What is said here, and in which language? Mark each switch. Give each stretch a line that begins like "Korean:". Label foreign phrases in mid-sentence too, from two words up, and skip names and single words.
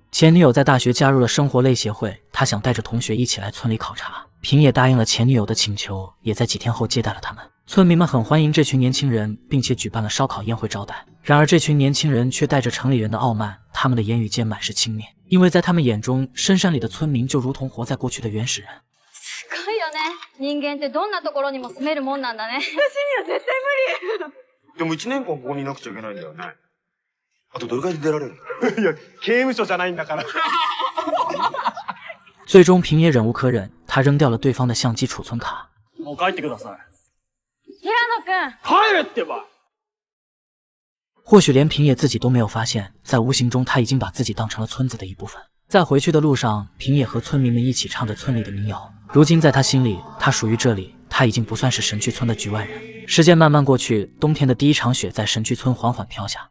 Chinese: 前女友在大学加入了生活类协会，他想带着同学一起来村里考察。平野答应了前女友的请求，也在几天后接待了他们。村民们很欢迎这群年轻人，并且举办了烧烤宴会招待。然而这群年轻人却带着城里人的傲慢，他们的言语间满是轻蔑，因为在他们眼中，深山里的村民就如同活在过去的原始人。
Japanese: すごいよね。人間ってどんなところにも住めるもんなんだね。私には絶対無理。でも1年間ここにいなくちゃいけないんだよね。あとどれくらいで出られるの？いや、刑務所じゃないんだから。
Chinese: 最终平野忍无可忍，他扔掉了对方的相机储存卡。
Japanese: もう帰ってください。平野くん。帰れってば。
Chinese: 或许连平野自己都没有发现，在无形中他已经把自己当成了村子的一部分。在回去的路上，平野和村民们一起唱着村里的民谣。如今在他心里，他属于这里，他已经不算是神去村的局外人。时间慢慢过去，冬天的第一场雪在神去村缓缓飘下。